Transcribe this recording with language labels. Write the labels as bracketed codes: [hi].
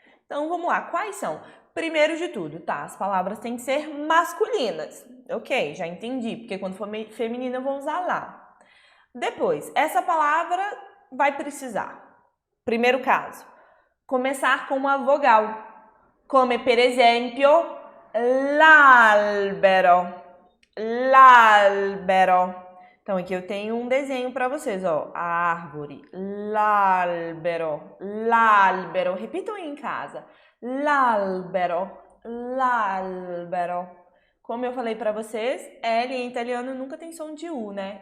[pt] Então vamos lá, quais são? Primeiro de tudo, tá? As palavras têm que ser masculinas. Ok, já entendi, porque quando for feminina eu vou usar lá. Depois, essa palavra vai precisar. Primeiro caso, começar com uma vogal. [it] Come per esempio l'albero. L'albero. [pt] Então aqui eu tenho um desenho para vocês, ó. A árvore. L'albero. L'albero. Repitam aí em casa. L'albero. L'albero. Como eu falei para vocês, L em italiano nunca tem som de U, né?